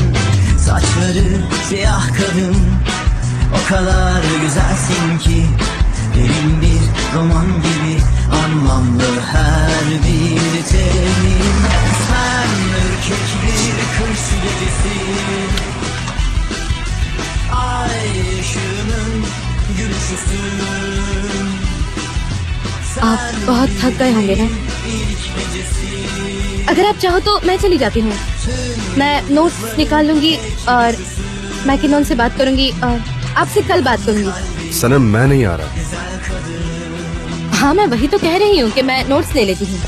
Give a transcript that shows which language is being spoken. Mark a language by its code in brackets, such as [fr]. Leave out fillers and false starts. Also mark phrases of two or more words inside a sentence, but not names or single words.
[tr] Saçları siyah kadın, o kadar güzelsin ki derin bir roman gibi anlamlı her bir temin. Sen ürkek bir kış gecesi, ay ışığının gülüşüsün. [hi] आप बहुत थक गए होंगे ना। अगर आप चाहो तो मैं चली जाती हूँ। मैं नोट्स निकाल लूंगी और मैकिनॉन से बात करूंगी और आपसे कल बात करूंगी। सनम मैं नहीं आ रहा। हाँ मैं वही तो कह रही हूँ कि मैं नोट्स ले लेती हूँ।